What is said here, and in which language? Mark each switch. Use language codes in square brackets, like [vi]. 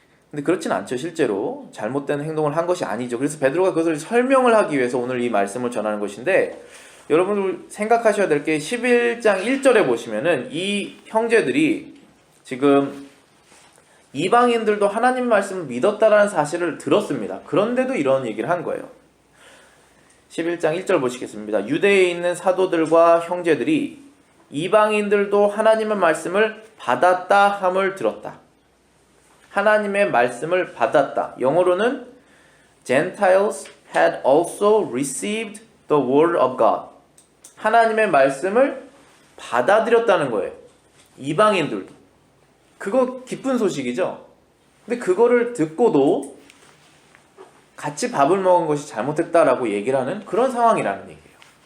[ko] 근데 그렇진 않죠. 실제로 잘못된 행동을 한 것이 아니죠. 그래서 베드로가 그것을 설명을 하기 위해서 오늘 이 말씀을 전하는 것인데, 여러분들 생각하셔야 될 게 11장 1절에 보시면은 이 형제들이 지금 이방인들도 하나님 말씀을 믿었다라는 사실을 들었습니다. 그런데도 이런 얘기를 한 거예요. 11장 1절 보시겠습니다. 유대에 있는 사도들과 형제들이 이방인들도 하나님의 말씀을 받았다 함을 들었다. 하나님의 말씀을 받았다. 영어로는 [en] Gentiles had also received the word of God. [ko] 하나님의 말씀을 받아들였다는 거예요. 이방인들도. 그거 기쁜 소식이죠. 근데 그거를 듣고도 같이 밥을 먹은 것이 잘못했다라고 얘기를 하는 그런 상황이라는 얘기예요.